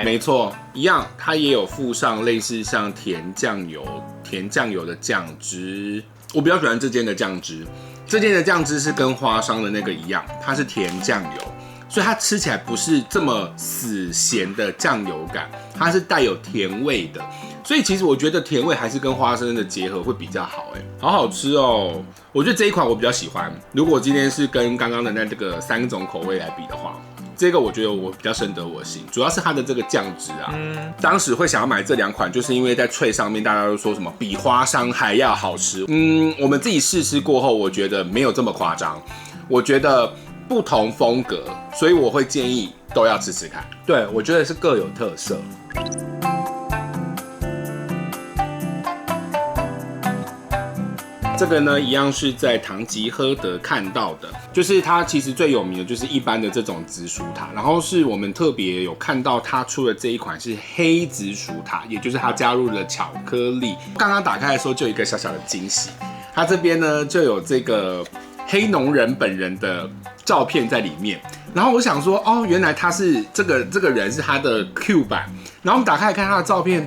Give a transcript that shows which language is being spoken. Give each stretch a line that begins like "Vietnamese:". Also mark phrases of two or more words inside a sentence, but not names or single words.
Chinese: 沒錯，一樣，它也有附上類似像甜醬油的醬汁。我比較喜歡這間的醬汁，這間的醬汁是跟花商的那個一樣，它是甜醬油。所以它吃起來不是這麼死鹹的醬油感，它是帶有甜味的。所以其實我覺得甜味還是跟花生的結合會比較好，好好吃哦。我覺得這一款我比較喜歡。如果今天是跟剛剛的那個3種口味來比的話，這個我覺得我比較深得我心，主要是它的這個醬汁啊。當時會想要買這2款，就是因為在脆上面大家都說什麼比花生還要好吃。我們自己試吃過後，我覺得沒有這麼誇張。我覺得不同風格，所以我會建議都要吃吃看。對，我覺得是各有特色。這個呢，一樣是在唐吉訶德看到的，就是它其實最有名的就是一般的這種紫薯塔，然後是我們特別有看到它出的這一款是黑紫薯塔，也就是它加入了巧克力。剛剛打開的時候就有一個小小的驚喜，它這邊呢就有這個黑農人本人的照片在裡面，然後我想說，哦，原來他是這個人是他的 Q 版，然後我們打開來看他的照片。